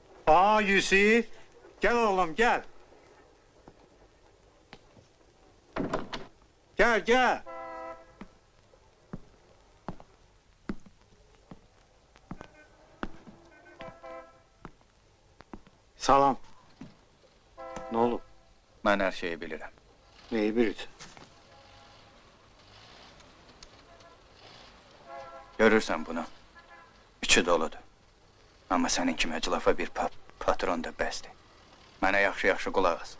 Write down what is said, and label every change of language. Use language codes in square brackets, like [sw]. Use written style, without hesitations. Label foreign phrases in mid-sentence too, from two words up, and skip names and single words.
[tr] Aa Yusuf, gel oğlum gel. Gel gel. [az] Salam. Ne olub? Mən hər şeyi bilirəm. Neyi bilirsən? Görürsən bunu? İçi doludur. Amma sənin kimi əclafa bir patron da bəsdir. Mənə yaxşı-yaxşı qulaq as.